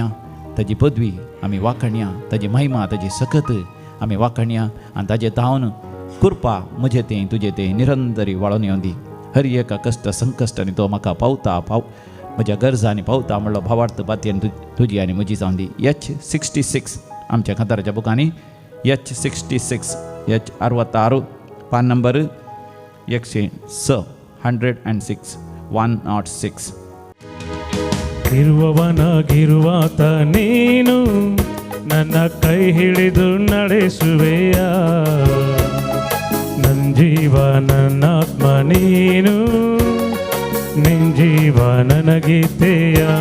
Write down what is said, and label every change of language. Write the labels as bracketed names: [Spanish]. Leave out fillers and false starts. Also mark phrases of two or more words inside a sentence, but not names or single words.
[Konkani] ताजी पदवी आमी वाखणया, ताजी महिमा ताजी सकत आमी वाखणया आनी ताजे धांवन कृपा म्हजें तें तुजें तें निरंतरी वाळून येवन दी. हर एका कश्ट संकश्टांनी तो म्हाका पावता म्हज्या गरजांनी पावता म्हणलो भावार्थ बातयेन तुजी आनी म्हजी जावन दी. H66 आमच्या खाताराच्या बुकांनी H66 H66 पान नंबर 106 [Kannada] ಇರುವವನಾಗಿರುವಾತ ನೀನು ನನ್ನ ಕೈ ಹಿಡಿದು ನಡೆಸುವೆಯ. ನನ್ನ ಜೀವ ನನ್ನ ಆತ್ಮ ನೀನು, ನಿನ್ ಜೀವ ನನಗೀತೆಯ.